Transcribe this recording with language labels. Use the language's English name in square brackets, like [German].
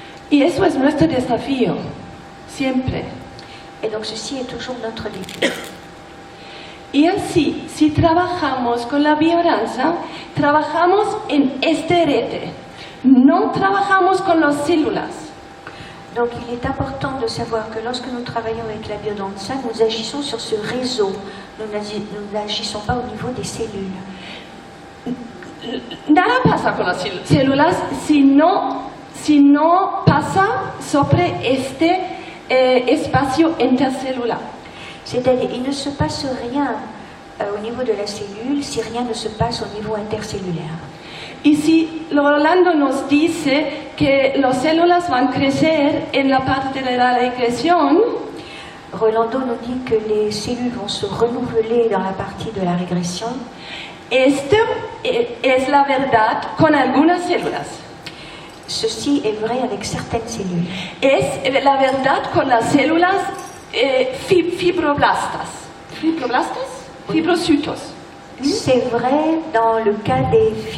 [Spanish] Y eso es nuestro desafío, siempre. [French] Et donc ceci est toujours notre défi. [Spanish] Y así, si trabajamos con la biodanza, trabajamos en este rete, no trabajamos con las células. [French] Donc il est important de savoir que lorsque nous travaillons avec la biodanza, nous agissons sur ce réseau, nous n'agissons pas au niveau des cellules. [Spanish] Nada pasa con las células si no pasa sobre este espacio intercelular. [French] C'est-à-dire il ne se passe rien au niveau de la cellule si rien ne se passe au niveau intercellulaire. [Spanish] Y si Rolando nos dice que las células van a crecer en la parte de la regresión, [French] Rolando nous dit que les cellules vont se renouveler dans la partie de la régression. [Spanish] esto es la verdad con algunas células. [French] Ceci est vrai avec certaines cellules. [Spanish] Es la verdad con las células fibroblastas. ¿Fibroblastas? Fibrocitos. [French] C'est vrai dans le cas des